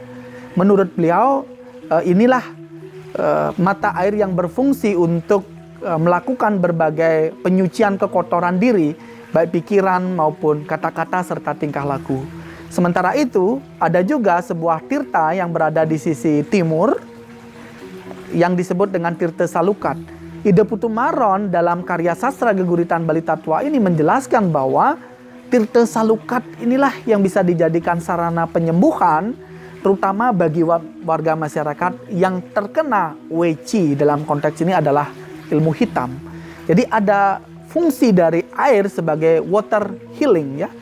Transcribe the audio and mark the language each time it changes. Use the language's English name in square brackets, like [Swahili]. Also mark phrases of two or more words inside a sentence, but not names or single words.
[Indonesian] Menurut beliau inilah mata air yang berfungsi untuk melakukan berbagai penyucian kekotoran diri, baik pikiran maupun kata-kata serta tingkah laku. Sementara itu ada juga sebuah tirta yang berada di sisi timur yang disebut dengan Tirta Salukat. Ida Putumaron dalam karya sastra Geguritan Bali Tatwa ini menjelaskan bahwa Tirta Salukat inilah yang bisa dijadikan sarana penyembuhan, terutama bagi warga masyarakat yang terkena weci. Dalam konteks ini adalah ilmu hitam. Jadi ada fungsi dari air sebagai [English] water healing [Indonesian] ya.